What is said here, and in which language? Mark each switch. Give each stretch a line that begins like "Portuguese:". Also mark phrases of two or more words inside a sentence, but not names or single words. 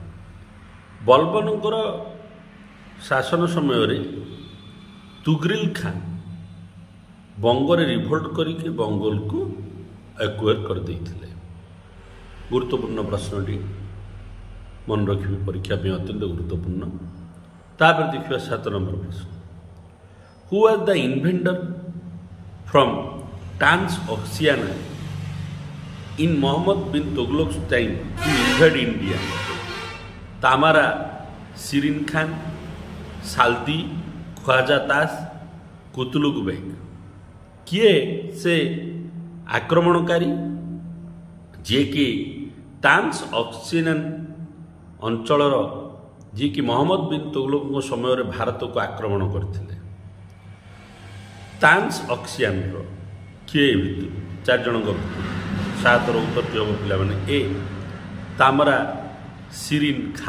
Odia: ବଲବନଙ୍କର ଶାସନ ସମୟରେ ତୁଗରିଲ ଖାନ୍ ବଙ୍ଗରେ ରିଭୋଲ୍ଟ କରିକି ବଙ୍ଗଲକୁ ଆକ୍ୱାର କରିଦେଇଥିଲେ। ଗୁରୁତ୍ୱପୂର୍ଣ୍ଣ ପ୍ରଶ୍ନଟି, ମନେ ରଖିବେ, ପରୀକ୍ଷା ପାଇଁ ଅତ୍ୟନ୍ତ ଗୁରୁତ୍ୱପୂର୍ଣ୍ଣ। ତାପରେ ଦେଖିବା 7 ନମ୍ବର ପ୍ରଶ୍ନ।
English: who was the inventor from Trans-Oxiana in Muhammad bin Tughlaq's time to invade India?
Odia: तामारा शिरीन खान, साल्दी, ख्वाजा तास, कुतुलुक बेग। କିଏ ସେ ଆକ୍ରମଣକାରୀ ଯିଏକି ट्रांस-ऑक्सियान ଅଞ୍ଚଳର ଯିଏକି ମହମ୍ମଦ ବିନ୍ ତୁଗଲକଙ୍କ ସମୟରେ ଭାରତକୁ ଆକ୍ରମଣ କରିଥିଲେ। ट्रांस-ऑक्सियानର କିଏ ଭିତରୁ 4 ଜଣଙ୍କ ଭିତରୁ 7ର ଉତ୍ତରଟି ହେବ ପିଲାମାନେ ଏ ତାମରା ଶିରୀନ ଖାନ୍।